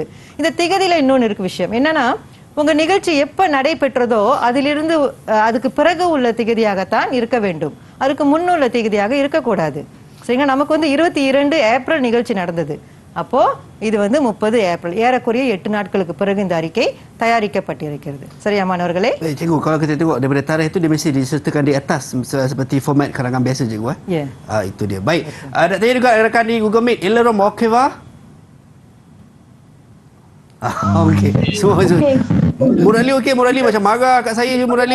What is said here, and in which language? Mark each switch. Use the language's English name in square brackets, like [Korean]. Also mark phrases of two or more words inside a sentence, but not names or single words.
[Tamil] இந்த திகதியில இன்னொன்று இருக்கு விஷயம் என்னன்னா, உங்க நிகழ்ச்சி எப்ப நடைபெற்றதோ அதிலிருந்து அதுக்கு பிறகு உள்ள திகதியாகத்தான் இருக்க வேண்டும். அதுக்கு முன்னுள்ள திகதியாக இருக்கக்கூடாது. சரிங்களா? நமக்கு 22 ஏப்ரல் நிகழ்ச்சி நடந்தது. அப்போ இது 30 ஏப்ரல், ஏறக்குறைய 8 நாட்களுக்கு பிறகு இந்த அறிக்கை தயாரிக்கப்பட்டிருக்கிறது. சரியா மாணவர்களே? [Malay] Cikgu, kalau kita tengok daripada tarikh itu dia mesti disertakan di atas seperti format karangan biasa cikgu. Ya. Itu dia. Baik. Nak tanya juga rakan di Google Meet, Elerom okey wah? Okey. Semua. Murali okey, Murali macam marah kat saya je Murali.